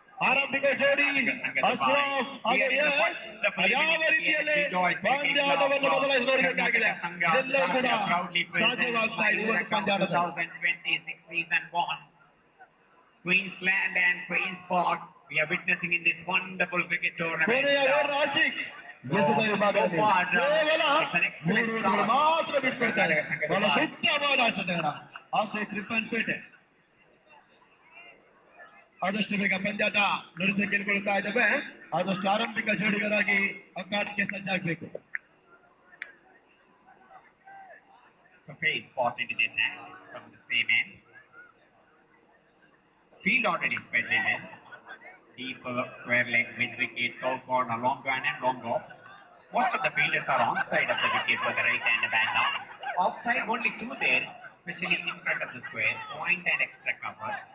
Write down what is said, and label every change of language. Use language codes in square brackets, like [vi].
[kn] ಆರಂಭಿಕ ಜೋಡಿ ಅಶ್ರಫ್ ಹಾಗೆ ಯಾವ ರೀತಿಯಲ್ಲಿ ಪಂದ್ಯಾಟವನ್ನು ಬದಲಾಯಿಸಬೇಕಾಗಿದೆ ಎಲ್ಲವೂ ಕೂಡ ಸಾಧ್ಯವಾಗ್ತಾ ಇದೆ ಇವತ್ತು ಪಂದ್ಯಾಟದಲ್ಲಿ. [en] Queensland and Queensport, we are witnessing in this wonderful cricket tournament. [kn] ಕೊನೆಯ ಓವರ್ ಆಶಿಕ್ ಎಸೆದ ವಿಭಾಗದಲ್ಲಿ ಕೇವಲ 3 ಓವರ್ಗಳು ಮಾತ್ರ ಬಿಟ್ಕೊಡ್ತಾರೆ. ಬಹಳ ಉತ್ತಮವಾದ ಆಟಗಾರ ಆಶಿಕ್ ರಿಪ್ಪನ್ಪೇಟೆ. ಆದಷ್ಟು ಬೇಗ ಪಂದ್ಯಾಟ ನಡೆಸಿ ಕೇಳಿಕೊಳ್ತಾ ಇದ್ದೇವೆ. ಆದಷ್ಟು ಆರಂಭಿಕ ಜೋಡಿಗರಾಗಿ ಅಖಾಡಕ್ಕೆ ಸಜ್ಜಾಗಬೇಕು. [en] Very important it is now from the same end. Field already spread in. Deeper square leg, mid wicket, toe corner, long on and long off. Most of the fielders are on side of the wicket for the right and the back now. Offside only 2 there, especially in front of the square, point and extra cover.